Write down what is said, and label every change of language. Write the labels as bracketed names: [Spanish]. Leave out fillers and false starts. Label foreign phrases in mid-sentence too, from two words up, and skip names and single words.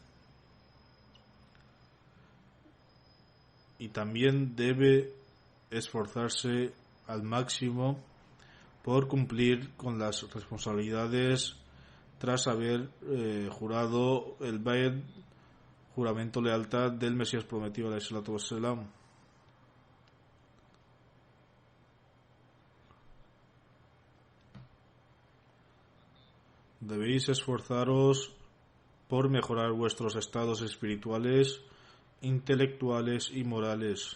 [Spanish] Y también debe esforzarse al máximo por cumplir con las responsabilidades tras haber jurado el Bayt, juramento de lealtad del Mesías prometido [Arabic] عليه الصلاة والسلام. [Spanish] Debéis esforzaros por mejorar vuestros estados espirituales, intelectuales y morales.